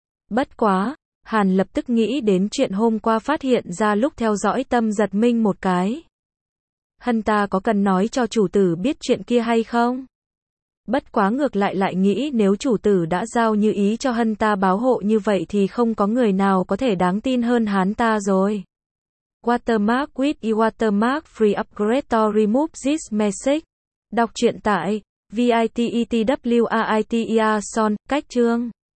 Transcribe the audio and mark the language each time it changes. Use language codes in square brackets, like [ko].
[vi] Bất quá, Hàn lập tức nghĩ đến chuyện hôm qua phát hiện ra lúc theo dõi tâm giật mình một cái. Hàn ta có cần nói cho chủ tử biết chuyện kia hay không? Bất quá ngược lại lại nghĩ nếu chủ tử đã giao Như Ý cho Hàn ta báo hộ như vậy thì không có người nào có thể đáng tin hơn hắn ta rồi. [en] Watermark with Watermark Free Upgrade to Remove This Message. [vi] Đọc truyện tại VITETWAITIA Son, cách chương.